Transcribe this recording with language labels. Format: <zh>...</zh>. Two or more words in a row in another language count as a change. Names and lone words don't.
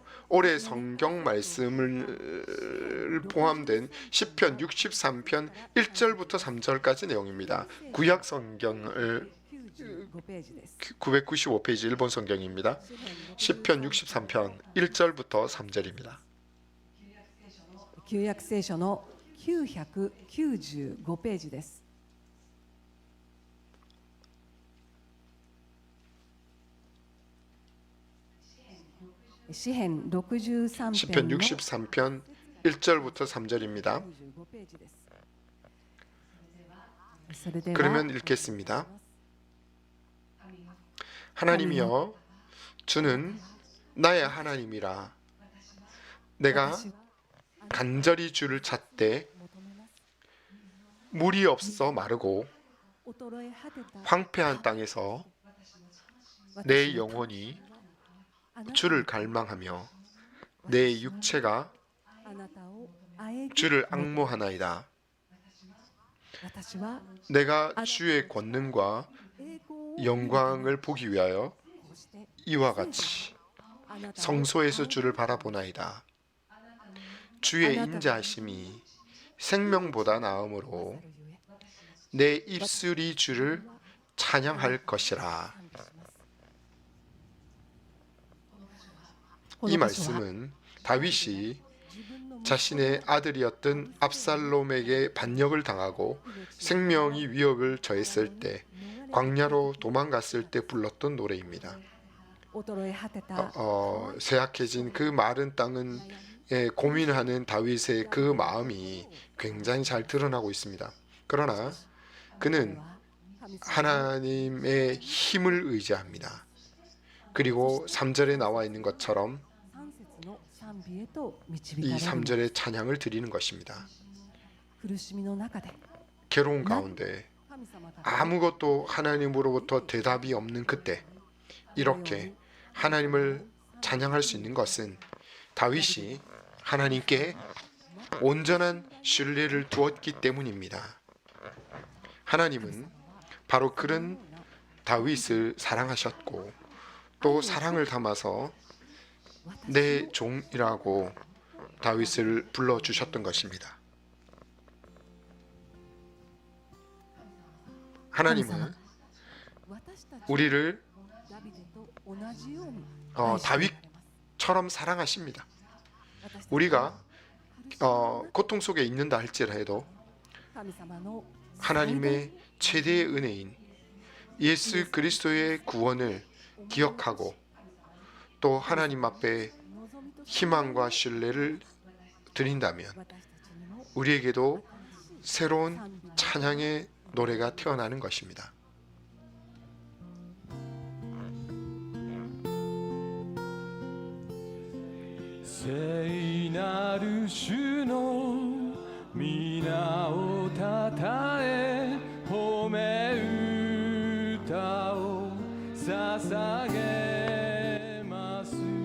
<ko>올해 성경 말씀을 포함된 시편 63편 1절부터 3절까지 내용입니다. 구약 성경을 995페이지 일본 성경입니다. 시편 63편 1절부터 3절입니다.</ko> <ja>旧約聖書の995ページです。詩編63</ja> <ko>시편</ko> <ja>編の</ja> <ko>63편 1절부터 3절입니다.</ko> <ja>95 ページです。それでは</ja> <ko>그러면 읽겠습니다. 하나님이여 주는 나의 하나님이라. 내가</ko> <ja>私は</ja> <ko>간절히 주를 찾되</ko> <ja>求めます。</ja> <ko>물이 없어 마르고</ko> <ja>衰え果てた</ja> <ko>황폐한 땅에서</ko> <ja>私</ja> <ko>내</ko> <ja>の</ja> <ko>영혼이</ko> <ja>あなた</ja> <ko>주를 갈망하며 내 육체가</ko> <ja>あなたを仰ぎ</ja> <ko>주를 앙모하나이다.</ko> <ja>私は</ja> <ko>내가 주의 권능과</ko> <ja>栄光を</ja> <ko>영광을 보기 위하여</ko> <ja>こうして</ja> <ko>이와 같이</ko> <ja>あなたを</ja> <ko>성소에서 주를 바라보나이다. 주의 인자하심이 생명보다 나음으로 내 입술이 주를 찬양할 것이라. 이 말씀은 다윗이 자신의 아들이었던 압살롬에게 반역을 당하고 생명이 위협을 처했을 때 광야로 도망갔을 때 불렀던 노래입니다.</ko> <ja>衰え果てた</ja> <ko>쇠약해진 그 마른 땅은 고민하는 다윗의 그 마음이 굉장히 잘 드러나고 있습니다. 그러나 그는 하나님의 힘을 의지합니다. 그리고 3절에 나와 있는 것처럼</ko> <ja>3 節の賛美へと導か</ja> <ko>이</ko> <ja>れる</ja> <ko>3절에 찬양을 드리는 것입니다.</ko> <ja>苦しみの中で</ja> <ko>괴로운 가운데</ko> <ja>神様から</ja> <ko>아무것도 하나님으로부터 대답이 없는 그때 이렇게 하나님을 찬양할 수 있는 것은 다윗이 하나님께 온전한 신뢰를 두었기 때문입니다. 하나님은 바로 그런 다윗을 사랑하셨고 또 사랑을 담아서 내 종이라고 다윗을 불러주셨던 것입니다. 하나님은</ko> <ja>私たち</ja> <ko>우리를</ko> <ja>ダビデと同じように</ja> <ko>다윗처럼 사랑하십니다.</ko> <ja>私たち</ja> <ko>우리가 고통 속에 있는다 할지라도</ko> <ja>神様の</ja> <ko>하나님의 최대의 은혜인 예수 그리스도의 구원을 기억하고 또 하나님 앞에</ko> <ja>望みとして</ja> <ko>희망과 신뢰를 드린다면</ko> <ja>私たちにも</ja> <ko>우리에게도 새로운 찬양의 노래가 태어나는 것입니다.</ko> <ja>聖なる主の皆をたたえ褒め歌を捧げます。</ja>